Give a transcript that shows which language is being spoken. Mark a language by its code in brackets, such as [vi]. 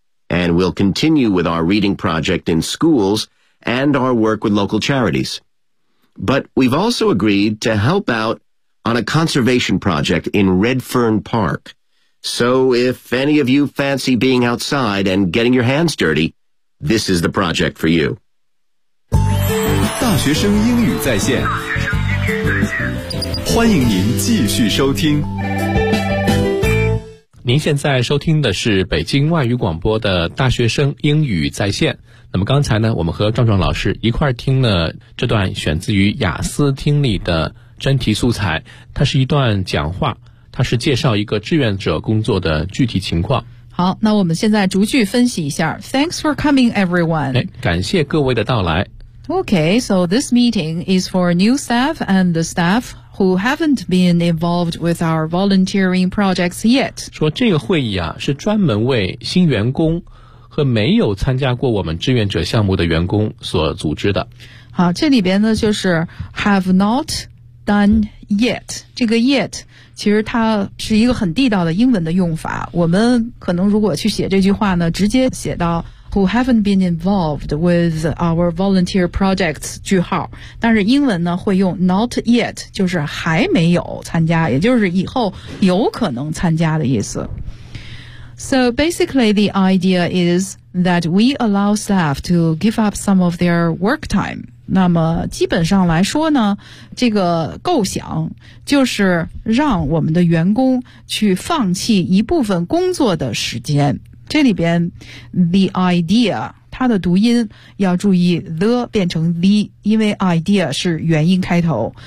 [en] And we'll continue with our reading project in schools and our work with local charities. But we've also agreed to help out on a conservation project in Redfern Park. So if any of you fancy being outside and getting your hands dirty, this is the project for you. [zh] 大学生英语在线欢迎您继续收听您现在收听的是北京外语广播的大学生英语在线那么刚才呢我们和壮壮老师一块听了这段选自于雅思听力的真题素材它是一段讲话它是介绍一个志愿者工作的具体情况好那我们现在逐句分析一下 [en] Thanks for coming everyone [zh] 感谢各位的到来 [en] Okay, so this meeting is for new staff and the staff who haven't been involved with our volunteering projects yet. [zh] 说这个会议啊是专门为新员工和没有参加过我们志愿者项目的员工所组织的。好，这里边呢就是 [en] have not done yet. [zh] 这个 yet 其实它是一个很地道的英文的用法。我们可能如果去写这句话呢，直接写到。 [en] Who haven't been involved with our volunteer projects, [zh] 句号。但是英文呢会用 not yet, 就是还没有参加也就是以后有可能参加的意思。 [en] So basically the idea is that we allow staff to give up some of their work time. [zh] 那么基本上来说呢这个构想就是让我们的员工去放弃一部分工作的时间。这里边 the idea 它它的读音要注意 the 变成 the， 因为 idea 是元音开头。